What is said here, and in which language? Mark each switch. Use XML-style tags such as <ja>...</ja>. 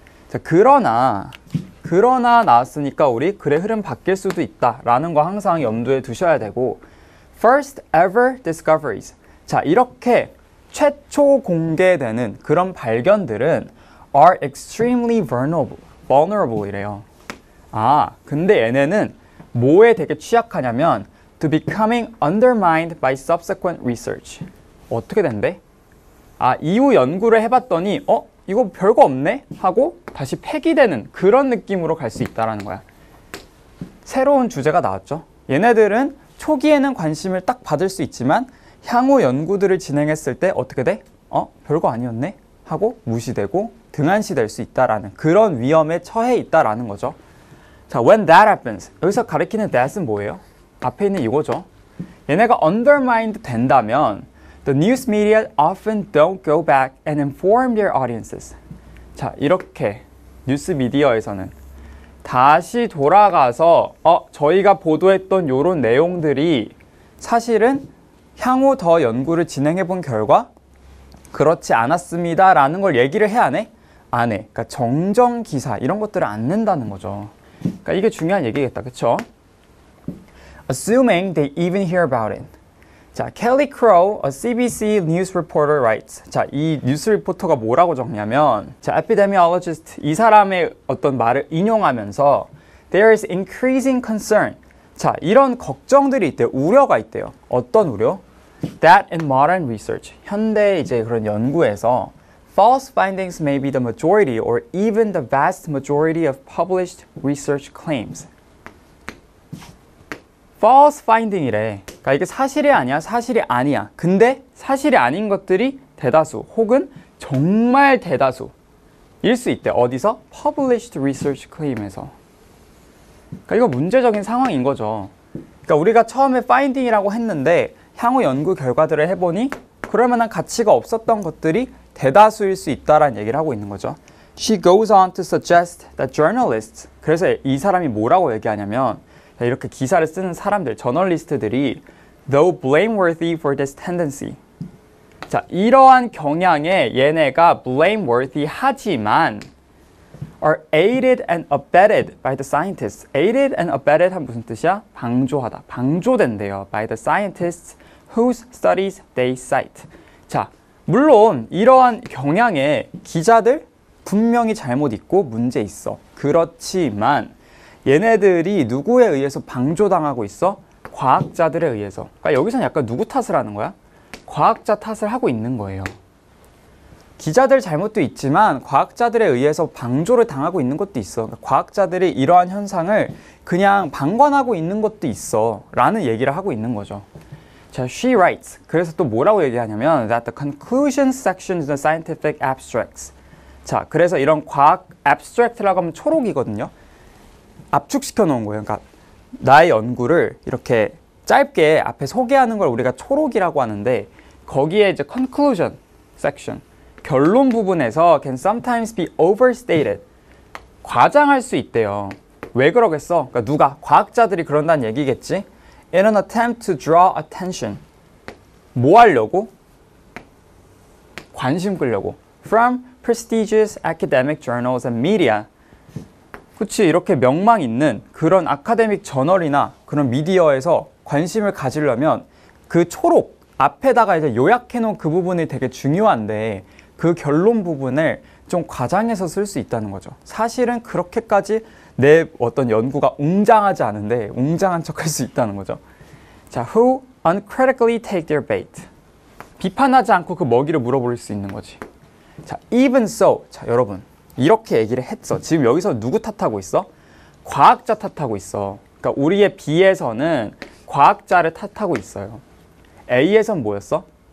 <ko>자, 그러나 나왔으니까 우리 글의 흐름 바뀔 수도 있다라는 거 항상 염두에 두셔야 되고</ko> <en>first ever discoveries.</en> <ko>자, 이렇게 최초 공개되는 그런 발견들은</ko> <en>are extremely vulnerable</en> <ko>이래요. 근데 얘네는 뭐에 되게 취약하냐면</ko> <en>to becoming undermined by subsequent research.</en> <ko>어떻게 된대? 이후 연구를 해봤더니 이거 별거 없네? 하고 다시 폐기되는 그런 느낌으로 갈 수 있다는 거야. 새로운 주제가 나왔죠. 얘네들은 초기에는 관심을 딱 받을 수 있지만 향후 연구들을 진행했을 때 어떻게 돼? 별거 아니었네? 하고 무시되고 등한시될 수 있다라는 그런 위험에 처해 있다라는 거죠.</ko> <en>자, when that happens.</en> <ko>여기서 가리키는 that은 뭐예요? 앞에 있는 이거죠. 얘네가 undermined 된다면</ko> <en>the news media often don't go back and inform their audiences.</en> <ko>자, 이렇게 뉴스 미디어에서는 다시 돌아가서 저희가 보도했던 요런 내용들이 사실은 향후 더 연구를 진행해 본 결과 그렇지 않았습니다 라는 걸 얘기를 해 안 해? 안 해. 그러니까 정정 기사 이런 것들을 안 낸다는 거죠. 그러니까 이게 중요한 얘기겠다. 그쵸?</ko> <en>Assuming they even hear about it. 자, Kelly Crow, a CBC news reporter writes.</en> <ko>자, 이 뉴스 리포터가 뭐라고 적냐면 자, epidemiologist 이 사람의 어떤 말을 인용하면서</ko> <en>There is increasing concern.</en> <ko>자, 이런 걱정들이 있대요. 우려가 있대요. 어떤 우려?</ko> <en>That in modern research.</en> <ko>현대 이제 그런 연구에서</ko> <en>false findings may be the majority or even the vast majority of published research claims.</en> <ko>false finding이래. 그러니까 이게 사실이 아니야, 사실이 아니야. 근데 사실이 아닌 것들이 대다수 혹은 정말 대다수일 수 있대. 어디서?</ko> <en>published research claim에서.</en> <ko>그러니까 이거 문제적인 상황인 거죠. 그러니까 우리가 처음에 finding이라고 했는데 향후 연구 결과들을 해보니 그럴 만한 가치가 없었던 것들이 대다수일 수 있다라는 얘기를 하고 있는 거죠.</ko> <en>She goes on to suggest that journalists,</en> <ko>그래서 이 사람이 뭐라고 얘기하냐면 이렇게 기사를 쓰는 사람들, 저널리스트들이</ko> <en>though blameworthy for this tendency.</en> <ko>자, 이러한 경향에 얘네가 blameworthy 하지만</ko> <en>are aided and abetted by the scientists.</en> <ko>aided and abetted 한 무슨 뜻이야? 방조하다. 방조된대요.</ko> <en>by the scientists whose studies they cite.</en> <ko>자, 물론 이러한 경향에 기자들 분명히 잘못 있고 문제 있어. 그렇지만 얘네들이 누구에 의해서 방조당하고 있어? 과학자들에 의해서. 그러니까 여기서는 약간 누구 탓을 하는 거야? 과학자 탓을 하고 있는 거예요. 기자들 잘못도 있지만 과학자들에 의해서 방조를 당하고 있는 것도 있어. 그러니까 과학자들이 이러한 현상을 그냥 방관하고 있는 것도 있어 라는 얘기를 하고 있는 거죠.</ko> <en>자, she writes.</en> <ko>그래서 또 뭐라고 얘기하냐면</ko> <en>that the conclusion section in the scientific abstracts.</en> <ko>자, 그래서 이런 과학 abstract라고 하면 초록이거든요. 압축시켜 놓은 거예요. 그러니까 나의 연구를 이렇게 짧게 앞에 소개하는 걸 우리가 초록이라고 하는데 거기에 이제 conclusion section, 결론 부분에서</ko> <en>can sometimes be overstated.</en> <ko>과장할 수 있대요. 왜 그러겠어? 그러니까 누가? 과학자들이 그런다는 얘기겠지?</ko> <en>In an attempt to draw attention.</en> <ko>뭐 하려고? 관심 끌려고.</ko> <en>From prestigious academic journals and media.</en> <ko>그치, 이렇게 명망 있는 그런 아카데믹 저널이나 그런 미디어에서 관심을 가지려면 그 초록 앞에다가 이제 요약해 놓은 그 부분이 되게 중요한데 그 결론 부분을 좀 과장해서 쓸 수 있다는 거죠. 사실은 그렇게까지 내 어떤 연구가 웅장하지 않은데 웅장한 척 할 수 있다는 거죠.</ko> <en>자, who uncritically take their bait.</en> <ko>비판하지 않고 그 먹이를 물어볼 수 있는 거지. 자,</ko> <en>even so.</en> <ko>자, 여러분. 이렇게 얘기를 했어. 지금 여기서 누구 탓하고 있어? 과학자 탓하고 있어. 그러니까 우리의 B에서는 과학자를 탓하고 있어요. A에서는 뭐였어?</ko>